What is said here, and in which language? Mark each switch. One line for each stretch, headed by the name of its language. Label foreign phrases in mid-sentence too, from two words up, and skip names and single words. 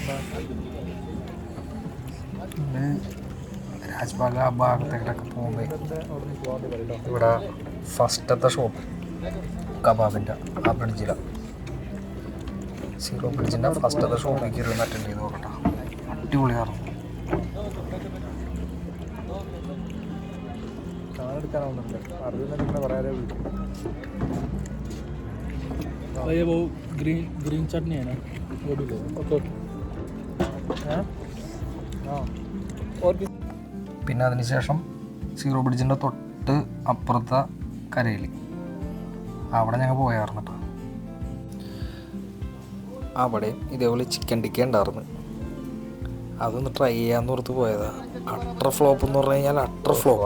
Malayalam: രാജ്ബാഗ് ആ ഭാഗത്തേക്കൊക്കെ പോകുമ്പോൾ ഇവിടെ ഫസ്റ്റത്തെ ഷോപ്പ് കബാബിൻ്റെ ആ ബ്രിഡ്ജിലാണ്. സീറോ ബ്രിഡ്ജിൻ്റെ ഫസ്റ്റത്തെ ഷോപ്പിലേക്ക് ഇരുന്ന് അറ്റൻഡ് ചെയ്ത് നോക്കട്ടോ. അടിപൊളിയായിരുന്നു. എടുക്കാനാവുന്നുണ്ട്. അറിയുന്ന പറയാതെ
Hindi: भैया वो ग्रीन चटनी है ना वो भी लो. ओके ओके. हाँ हाँ. और किस
Malayalam: പിന്നെ അതിനുശേഷം സീറോ ബ്രിഡ്ജിൻ്റെ തൊട്ട് അപ്പുറത്തെ കരയിൽ അവിടെ ഞങ്ങൾ പോയായിരുന്നു കേട്ടോ. അവിടെ ഇതേപോലെ ചിക്കൻ ടിക്ക ഉണ്ടായിരുന്നു. അതൊന്ന് ട്രൈ ചെയ്യാമെന്ന് ഓർത്ത് പോയതാണ്.
English: utter flop
Malayalam: എന്ന് പറഞ്ഞു കഴിഞ്ഞാൽ
English: utter flop.